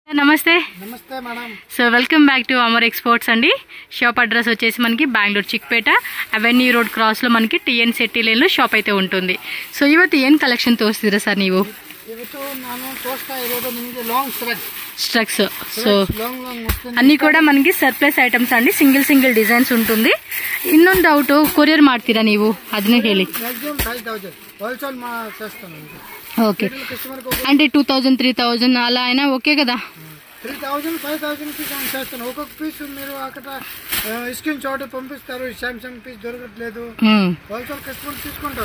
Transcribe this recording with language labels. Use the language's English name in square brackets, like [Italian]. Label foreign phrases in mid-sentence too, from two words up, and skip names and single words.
[Telugu] నమస్తే నమస్తే మేడం. [English] so welcome back to [Telugu] అమర్ ఎక్స్పోర్ట్స్ అండి. షాప్ అడ్రస్ వచ్చేసి మనకి బెంగళూరు చిక్పేట అవెన్యూ రోడ్ ಕ್ರಾಸ್లో మనకి ಟಿಎನ್ ಸೆಟ್ಟಿ ಲೈನ್లో ಶಾಪ್ అయితే ఉంటుంది. [Kannada] ಸೊ ಇವತ್ತು ಏನು ಕಲೆಕ್ಷನ್ ತೋರಿಸ್ತೀರಾ ಸರ್ ನೀವು? ಇವತ್ತು ನಾನು ತೋರಿಸ್ತಾ ಇರೋದು ನಿಮಗೆ ಲಾಂಗ್ [Telugu] స్ట్రక్స్. సో అన్నీ కూడా మనకి [English] surplus items [Telugu] అండి. [English] single designs [Telugu] ఉంటుంది. [Kannada] ಇನ್ನೊಂದು ಡೌಟ್, ಕೊರಿಯರ್ ಮಾಡ್ತೀರಾ ನೀವು? ಅದನ್ನೇ ಹೇಳಿ. [Telugu] ఓకే, అంటే 2000 3000 అలా అయినా ఓకే కదా? 3000 5000 కి చేస్తాను. ఒక్కొక్క పీస్ మీరు అక్కడ [English] screen shot [Telugu] పంపిస్తారు. సామ్సంగ్ పీస్ దొరకట్లేదు, [English] wholesale customer [Telugu] తీసుకుంటారు.